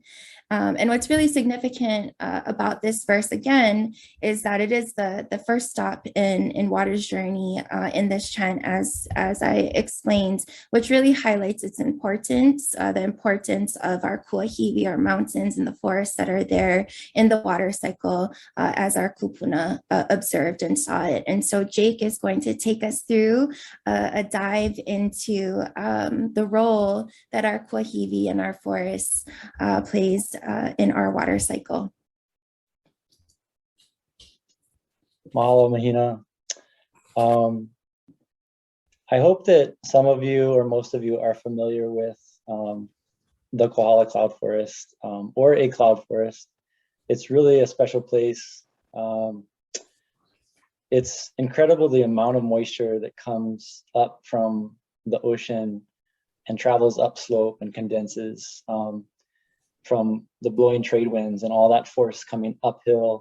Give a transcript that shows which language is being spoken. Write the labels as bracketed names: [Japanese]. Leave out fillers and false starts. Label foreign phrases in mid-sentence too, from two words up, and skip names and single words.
[English] And what's really significant about this verse again is that it is the first stop in water's journey in this chant, as I explained, which really highlights its importance, the importance of our kuahiwi, our mountains and the forests that are there in the water cycle, as our kupuna observed and saw it. And so Jake is going to take us through a dive into the role that our kuahiwi and our forests plays in our water cycle. Mahalo, Mahina. I hope that some of you or most of you are familiar with the Kohala cloud forest, or a cloud forest. It's really a special place. It's incredible the amount of moisture that comes up from the ocean and travels upslope and condenses from the blowing trade winds and all that force coming uphill.